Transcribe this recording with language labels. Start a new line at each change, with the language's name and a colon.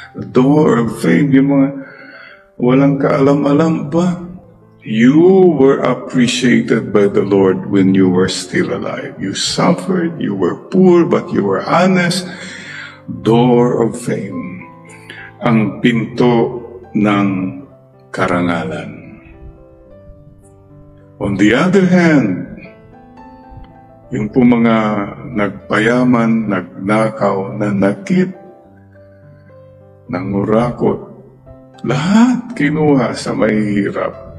English: Door of fame,
Filipino: yung mga walang kaalam-alam ba?
English: You were appreciated by the Lord when you were still alive. You suffered, you were poor, but you were honest. Door of fame.
Filipino: Ang pinto ng karangalan.
English: On the other hand,
Filipino: yung po mga nagpayaman, nagnakaw, nanakit, nangurakot, lahat kinuha sa mahihirap.